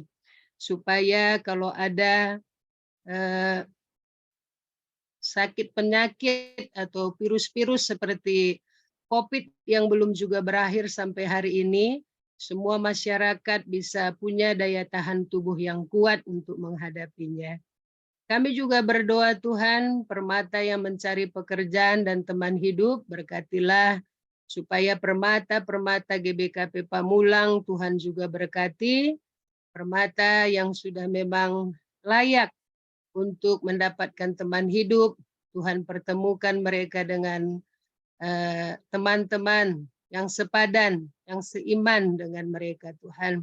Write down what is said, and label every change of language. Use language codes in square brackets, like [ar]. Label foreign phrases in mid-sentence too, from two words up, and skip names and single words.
[id] Supaya kalau ada sakit penyakit atau virus-virus seperti COVID yang belum juga berakhir sampai hari ini, semua masyarakat bisa punya daya tahan tubuh yang kuat untuk menghadapinya. Kami juga berdoa Tuhan, permata yang mencari pekerjaan dan teman hidup, berkatilah supaya permata-permata GBKP Pamulang Tuhan juga berkati, permata yang sudah memang layak untuk mendapatkan teman hidup, Tuhan pertemukan mereka dengan teman-teman yang sepadan, yang seiman dengan mereka Tuhan.